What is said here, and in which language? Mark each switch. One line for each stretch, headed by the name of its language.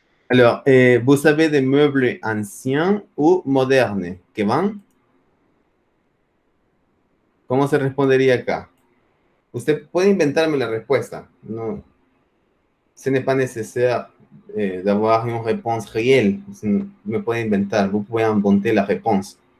French: Alors, vous savez des meubles anciens ou modernes
Spanish: que van? ¿Cómo se respondería acá? Usted puede inventarme la respuesta. No.
French: Ce n'est pas nécessaire d'avoir une réponse réelle.
Spanish: Me puede inventar.
French: Vous pouvez inventer la réponse.